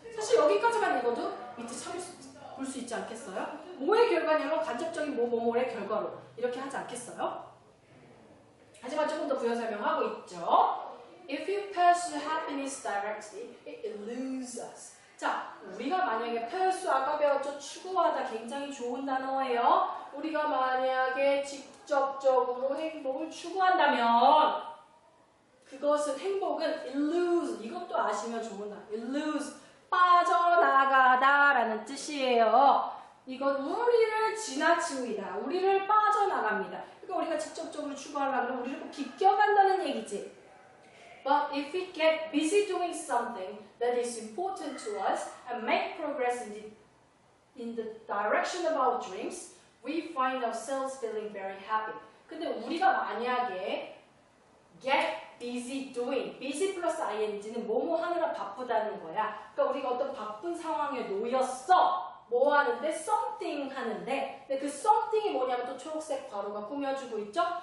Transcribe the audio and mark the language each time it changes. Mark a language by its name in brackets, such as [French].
[Korean] 사실 여기까지만 읽어도 밑에 볼 수 있지 않겠어요? 뭐의 결과냐면 간접적인 뭐의 결과로 이렇게 하지 않겠어요? 하지만 조금 더 부연 설명하고 있죠. [English] If you pursue happiness directly, it eludes us. [Korean] 자, 우리가 만약에 pursue 아까 배웠죠? 추구하다 굉장히 좋은 단어예요. 우리가 만약에 직접적으로 행복을 추구한다면 그것은 행복은 elude 이것도 아시면 좋은 단어. elude 빠져나가다 라는 뜻이에요. 이건 우리를 지나칩니다. 우리를 빠져나갑니다. 그러니까 우리가 직접적으로 추구하려면 우리를 꼭 비껴간다는 얘기지. [English] But if we get busy doing something that is important to us and make progress in the direction of our dreams, we find ourselves feeling very happy. [Korean] 근데 우리가 만약에 [English] get busy doing, [Korean] busy 플러스 ing는 뭐뭐 하느라 바쁘다는 거야. 그러니까 우리가 어떤 바쁜 상황에 놓였어. 뭐 하는데? something 하는데 근데 그 something이 뭐냐면 또 초록색 괄호가 꾸며주고 있죠?